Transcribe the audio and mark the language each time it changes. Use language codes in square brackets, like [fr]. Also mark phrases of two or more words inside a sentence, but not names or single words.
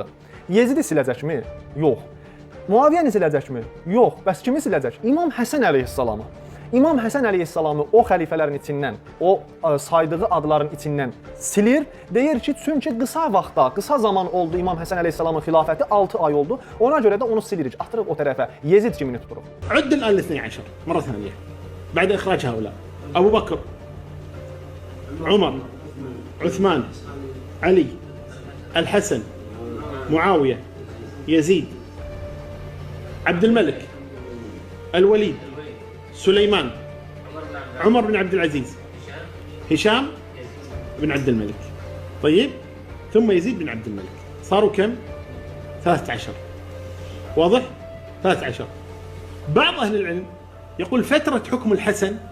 [az] Yezidi siləcəkmi? Yox. Muaviyyəni siləcəkmi? Yox. Bəs kimi siləcək? İmam Həsən əleyhissalamı. İmam Həsən əleyhissalamı o xəlifələrin içindən, o saydığı adların içindən silir. Deyir ki, çünki qısa vaxtda, qısa zaman oldu İmam Həsən əleyhissalamın xilafəti, 6 ay oldu. Ona görə də onu silirik, atırıq o tərəfə. Yezid kimini tuturuq? [ar] عد الآن 12 مرة ثانية بعد إخراج هؤلاء أبو بكر عمر عثمان علي الحسن معاوية يزيد عبد الملك الوليد سليمان عمر بن عبد العزيز هشام بن عبد الملك طيب ثم يزيد بن عبد الملك صاروا كم 13 واضح 13 بعض أهل العلم يقول فترة حكم الحسن